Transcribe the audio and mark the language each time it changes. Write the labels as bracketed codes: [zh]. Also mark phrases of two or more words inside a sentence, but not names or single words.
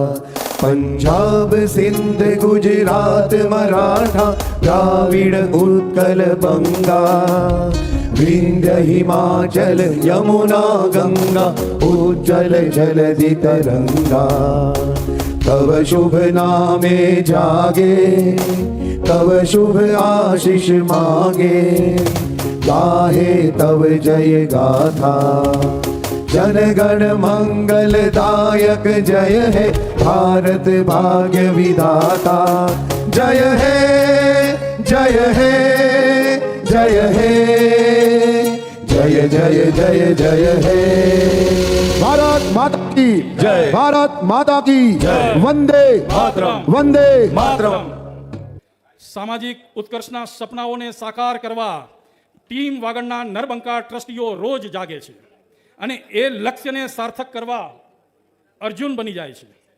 [bn] પંજાબ સિંધ ગુજરાત મરાઠા દ્રાવિડ ઉત્કલ બંગા. বিন্ধ্য হিমাচল যমুনা গঙ্গা উচ্ছল জলধি তরঙ্গ. তব শুভ নামে জাগে তব শুভ আশিস মাগে. গাহে তব জয় গাথা. জন গণ মঙ্গলদায়ক জয় হে ভারত ভাগ্য বিধাতা. জয় হে জয় হে জয় হে জয় জয় জয় জয় হে. [hi] भारत माता की જય. भारत माता की જય. [sa] વંદે માતરમ. વંદે માતરમ. [gu] સામાજિક ઉત્કર્ષના સપનાઓને સાકાર કરવા ટીમ વાગડના નરબંકા ટ્રસ્ટીઓ રોજ જાગે છે અને એ લક્ષ્યને સાર્થક કરવા અર્જુન બની જાય છે.